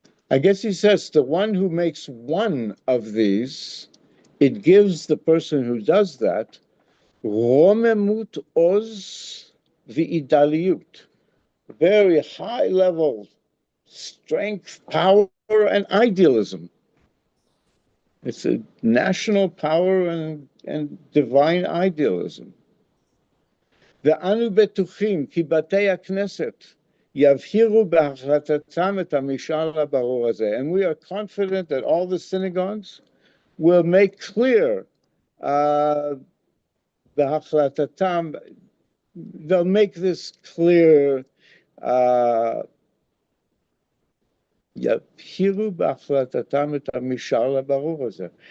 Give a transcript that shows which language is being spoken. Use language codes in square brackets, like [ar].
[en] I guess he says the one who makes one of these, it gives the person who does that, [he] רוממות עוז ואידאליות, [en] very high level strength, power, and idealism. It's a national power and divine idealism. [he] ואנו בטוחים כי בתי הכנסת יבהירו בהחלטתם את המשאל הברור הזה. [en] And we are confident that all the synagogues will make clear בהחלטתם, they'll make this clear, [he] יבהירו בהחלטתם את המשאל הברור הזה.